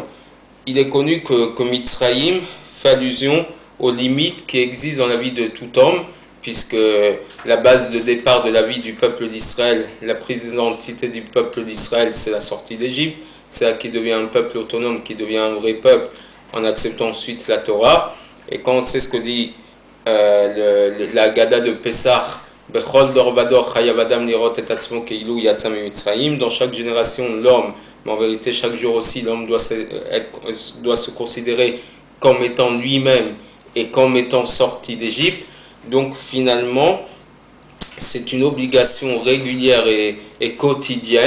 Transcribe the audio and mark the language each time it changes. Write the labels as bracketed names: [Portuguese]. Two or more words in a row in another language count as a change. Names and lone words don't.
[French] Il est connu que Mitzrayim fait allusion aux limites qui existent dans la vie de tout homme, puisque la base de départ de la vie du peuple d'Israël, la prise d'identité du peuple d'Israël, c'est la sortie d'Égypte. C'est là qu'il devient un peuple autonome, qui devient un vrai peuple, en acceptant ensuite la Torah. Et quand on sait ce que dit la Gada de Pessah, [Hebrew] בכל דור ודור חייב אדם לראות את עצמו כאילו יצא ממצרים, [French] dans chaque génération, l'homme, mais en vérité chaque jour aussi, l'homme doit se considérer comme étant lui-même et comme étant sorti d'Égypte. Donc finalement, c'est une obligation régulière et quotidienne.